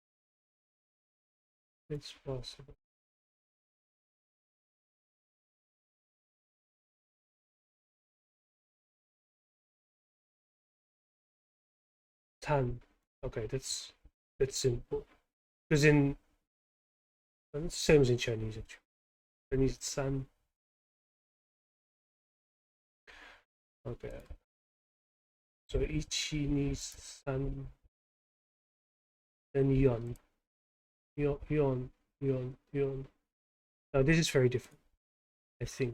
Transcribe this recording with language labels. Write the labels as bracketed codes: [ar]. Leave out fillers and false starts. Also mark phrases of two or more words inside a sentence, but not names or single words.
[en] It's possible. Tan. Okay, that's simple. Because in it's the same as in Chinese actually. Chinese it's san. Okay. So [ja] 一 二 三 [en] then yon. [ja] 四 四 四 四. [en] Now this is very different, I think.